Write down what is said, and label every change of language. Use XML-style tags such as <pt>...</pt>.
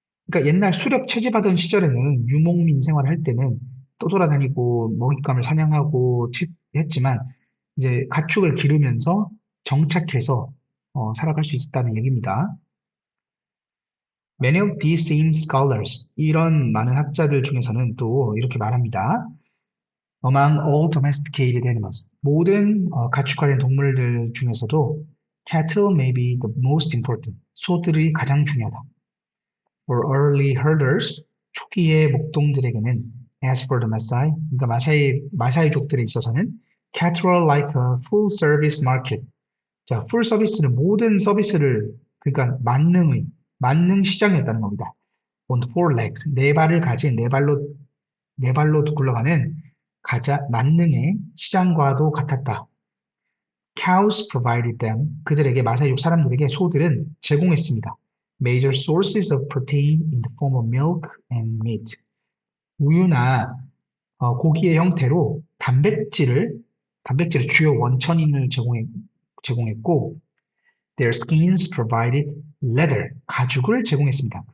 <ko>그러니까 옛날 수렵 채집하던 시절에는 유목민 생활을 할 때는 떠돌아다니고 먹잇감을 사냥하고 했지만 이제 가축을 기르면서 정착해서 살아갈 수 있었다는 얘기입니다.</ko> <en>Many of these same scholars,</en> <ko>이런 많은 학자들 중에서는 또 이렇게 말합니다.</ko> <en>Among all domesticated animals,</en> <ko>모든 가축화된 동물들 중에서도</ko> <en>cattle may be the most important,</en> <ko>소들이 가장 중요하다.</ko> <en>For early herders,</en> <ko>초기의 목동들에게는</ko> <en>as for the Maasai,</en> <ko>그러니까 마사이족들에 있어서는</ko> <en>cattle are like a full service market.</en> <ko>자, full service는 모든 서비스를 그러니까 만능 시장이었다는 겁니다.</ko> <en>On four legs,</en> <ko>네 발을 가진 네 발로 굴러가는 만능의 시장과도 같았다.</ko> <en>Cows provided them,</en> <ko>그들에게 마사이족 사람들에게 소들은 제공했습니다.</ko> <en>Major sources of protein in the form of milk and meat.</en> <ko>우유나 고기의 형태로 단백질을 주요 원천인을 제공했고</ko> <en>their skins provided leather,</en> <ko>가죽을 제공했습니다.</ko>